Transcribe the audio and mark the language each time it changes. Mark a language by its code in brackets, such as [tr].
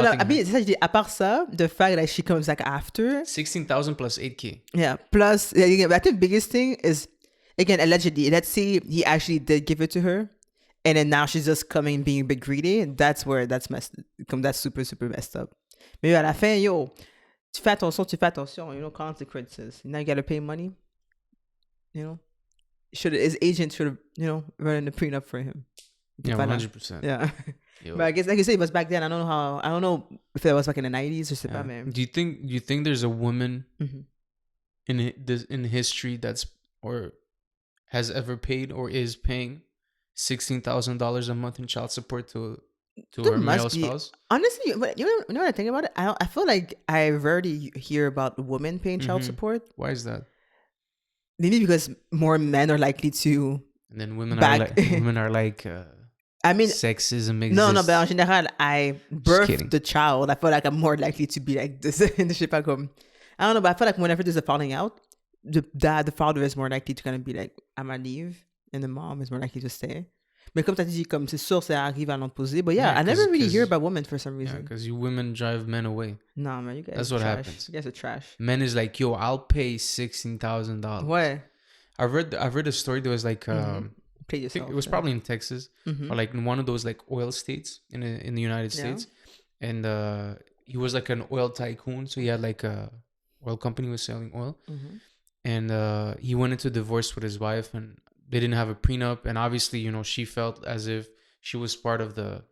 [en] I mean, [fr] à part ça, [en] the fact that she comes like after 16,000 plus 8K. Yeah, plus I think the biggest thing is again allegedly. Let's say he actually did give it to her, and then now she's just coming being a bit greedy. That's where that's super super messed up. [fr] Mais à la fin, tu fais attention. [en] Consequences. Now you gotta pay money. His agent should have running the prenup for him. Yeah, 100%. Yeah. But I guess like you say, it was back then. I don't know if it was back in the 90s or something. Man. Do you think there's a woman in history that's or has ever paid or is paying $16,000 a month in child support to her male spouse? Honestly, you know what I think about it? I feel like I rarely hear about women paying child support. Why is that? Maybe because more men are likely to. And then women are like. I mean, sexism exists. No, but [fr] en général, [en] I birthed the child. I feel like I'm more likely to be like this. I don't know, but I feel like whenever there's a falling out, the father is more likely to kind of be like, I'm gonna leave, and the mom is more likely to stay. [fr] Mais comme t'as dit, comme c'est sûr, ça arrive à l'opposé. [en] But yeah, I never really hear about women for some reason. Yeah, because you women drive men away. Nah, man, you guys. That's what happens. You guys are trash. Men is like, yo, I'll pay $16,000. What? I've read a story that was like, Yourself, it was probably in Texas or like in one of those like oil states in the United States, and he was like an oil tycoon, so he had like a oil company was selling oil, and he went into divorce with his wife, and they didn't have a prenup, and obviously she felt as if she was part of the.